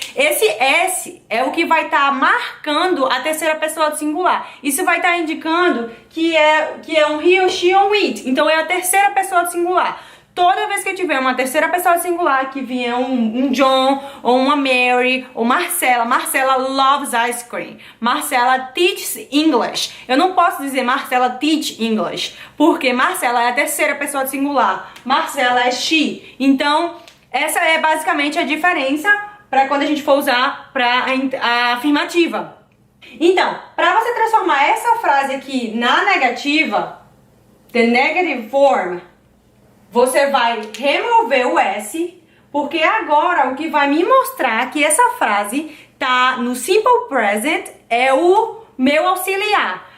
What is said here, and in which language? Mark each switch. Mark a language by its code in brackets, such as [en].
[pt] Esse S é o que vai estar marcando a terceira pessoa do singular. Isso vai estar indicando que é um he, ou she ou it. Então, é a terceira pessoa do singular. Toda vez que eu tiver uma terceira pessoa singular, que vier um John, ou uma Mary, ou Marcela. [en] Marcela loves ice cream. Marcela teaches English. [pt] Eu não posso dizer [en] Marcela teach English, [pt] porque Marcela é a terceira pessoa singular. Marcela é she. Então, essa é basicamente a diferença para quando a gente for usar para a afirmativa. Então, para você transformar essa frase aqui na negativa, [en] the negative form, [pt] você vai remover o S, porque agora o que vai me mostrar que essa frase tá no simple present é o meu auxiliar.